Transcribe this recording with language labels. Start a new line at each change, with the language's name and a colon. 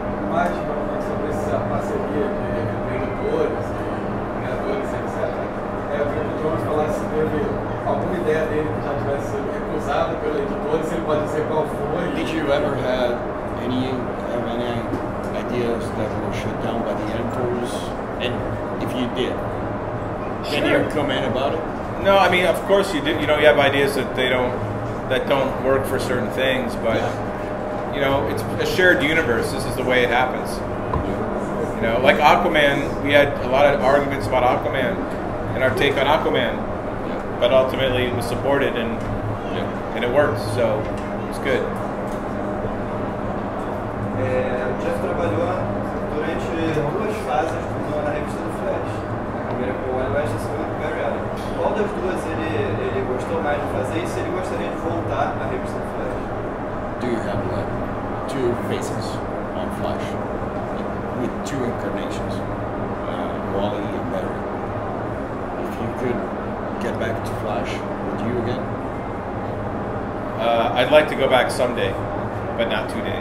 Portuguese: Falando mais sobre essa parceria de editores, criadores, etc. Eu queria que o Jonhs falasse se teve alguma ideia dele que já tivesse sido recusada pelo editor, se ele pode dizer qual foi.
English: Did you ever have any ideas that were shut down by the editors? And idea. Can you comment about it? No, I mean, of course you do. You know, you have ideas that don't work for certain things, but you know, it's a shared universe. This is the way it happens. You know, like Aquaman, we had a lot of arguments about Aquaman and our take on Aquaman, but ultimately it was supported and it worked, so it's good.
Portuguese: O Geoff trabalhou durante 2 fases na revista do Flash. A primeira com o Wally West e a segunda com o Barry Allen. Qual das duas ele gostou mais de fazer e se ele gostaria de voltar à revista do Flash?
English: Do you have like 2 faces on Flash with 2 incarnations, Wally and Barry? If you could get back to Flash, would you again? I'd like to go back someday, but not today.